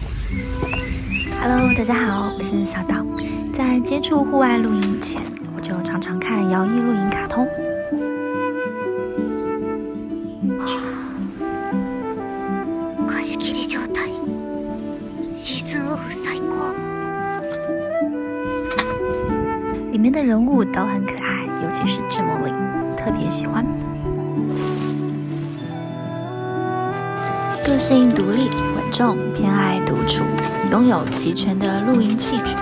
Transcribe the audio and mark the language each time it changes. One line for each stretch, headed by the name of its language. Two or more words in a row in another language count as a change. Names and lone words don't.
Chinese: Hello， 大家好，我是小岛。在接触户外露营以前，我就常常看摇曳露营卡通。
Japanese: 貸し切り状態。シーズンオフ最高。
Chinese: 里面的人物都很可爱，尤其是智魔灵，特别喜欢。个性独立、稳重，偏爱独处，拥有齐全的露营器具。